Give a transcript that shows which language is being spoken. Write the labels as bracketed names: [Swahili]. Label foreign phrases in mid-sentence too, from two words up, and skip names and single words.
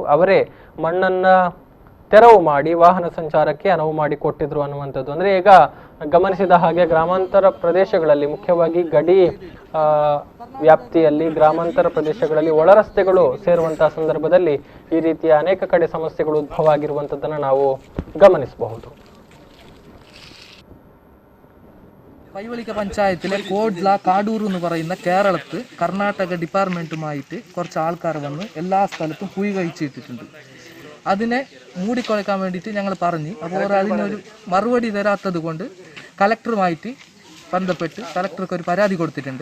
[Kannada] ಅವರೇ ಮಣ್ಣನ್ನ ತೆರವು ಮಾಡಿ ವಾಹನ ಸಂಚಾರಕ್ಕೆ ಅನುವು ಮಾಡಿ ಕೊಟ್ಟಿದ್ರು ಅನ್ನುವಂಥದ್ದು. ಅಂದ್ರೆ ಈಗ ಗಮನಿಸಿದ ಹಾಗೆ ಗ್ರಾಮಾಂತರ ಪ್ರದೇಶಗಳಲ್ಲಿ, ಮುಖ್ಯವಾಗಿ ಗಡಿ ವ್ಯಾಪ್ತಿಯಲ್ಲಿ ಗ್ರಾಮಾಂತರ ಪ್ರದೇಶಗಳಲ್ಲಿ ಒಳ ರಸ್ತೆಗಳು ಸೇರುವಂತಹ ಸಂದರ್ಭದಲ್ಲಿ ಈ ರೀತಿಯ ಅನೇಕ ಕಡೆ ಸಮಸ್ಯೆಗಳು ಉದ್ಭವ ಆಗಿರುವಂತದ್ದನ್ನ ನಾವು ಗಮನಿಸಬಹುದು. [Malayalam] പൈവളിക്ക പഞ്ചായത്തിലെ കോഡ്ല കാടൂർ എന്ന് പറയുന്ന കേരളത്ത് കർണാടക ഡിപ്പാർട്ട്മെൻറ്റുമായിട്ട് കുറച്ച് ആൾക്കാർ വന്ന് എല്ലാ സ്ഥലത്തും കുഴി കഴിച്ചിട്ടിട്ടുണ്ട്. അതിനെ മൂടിക്കുളയ്ക്കാൻ വേണ്ടിയിട്ട് ഞങ്ങൾ പറഞ്ഞ്, അപ്പോൾ അതിനൊരു മറുപടി തരാത്തത് കൊണ്ട് കലക്ടറുമായിട്ട് ബന്ധപ്പെട്ട് കലക്ടർക്ക് ഒരു പരാതി കൊടുത്തിട്ടുണ്ട്.